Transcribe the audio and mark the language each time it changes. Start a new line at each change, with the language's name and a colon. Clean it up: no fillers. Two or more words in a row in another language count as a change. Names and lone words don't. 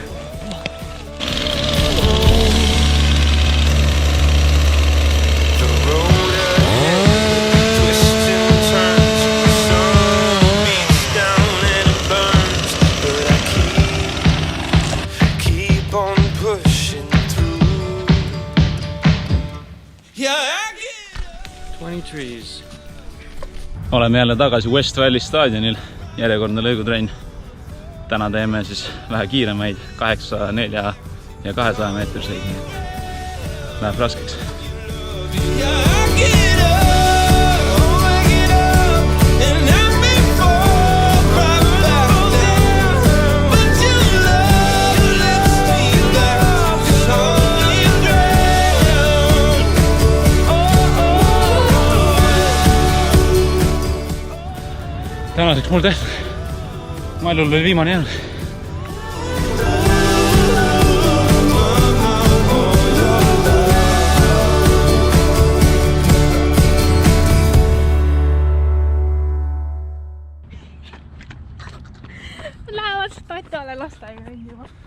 English: The road ahead twists and turns. The sun beats down and it burns, but I keep on pushing through. Yeah, I get 20 trees.
Estonian: Oleme jälle tagasi West Valley staadionil. Järjekordne lõigutrenn. Täna teeme siis vähe kiiremaid 800, 400 ja 200 meetriseid. Läheb raskeks.
English: Yeah, I get up and I may fall right back down, but your love lifts me back to solid ground.
Estonian: Tänaseks mul tehtud. Mailul oli viimane jäänud. Lähevad tatale lasteaia kõndima.